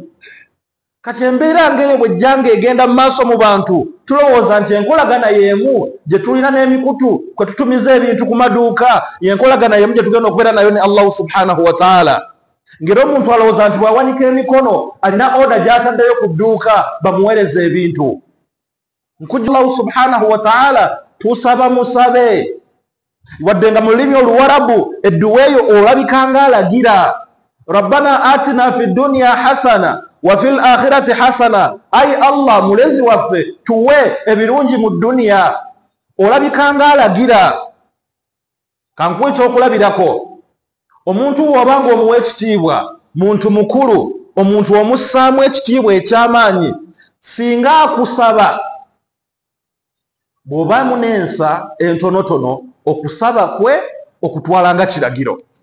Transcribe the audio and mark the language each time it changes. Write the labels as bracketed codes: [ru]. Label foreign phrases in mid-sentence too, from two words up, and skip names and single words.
[lg] Kati embeera ng'eyo bw'ejjanga egenda mu maaso mu bantu tulowooza nti enkolagana y'emu gye tulina n'emikutu kwe tutumiza ebintu ku maduuka, y'enkolagana y'emu gye tugenda okubeera nayo ne [ar] الله سبحانه وتعالى. [lg] Ng'era omuntu alowooza nti bw'awanika emikono alina oda gy'ataddeyo ku dduuka bamuweereza ebintu. Nkujja [ar] الله سبحانه وتعالى [lg] tusaba musabe, wadde nga mu lulimi oluwarabu edduwa eyo olabikanga alagira [ar] ربنا آتنا في الدنيا حسنة وفي الآخرة حسنة, [lg] ai Allah mulezi waffe tuwe ebirungi mu dunya, olabikanga alagira. Kankuwa ekyokulabirako, omuntu wabanga omuwa ekitiibwa, muntu mukulu, omuntu omussaamu ekitiibwa eky'amaanyi, singa akusaba bw'obaamu n'ensa entonotono okusaba kwe okutwala nga kiragiro.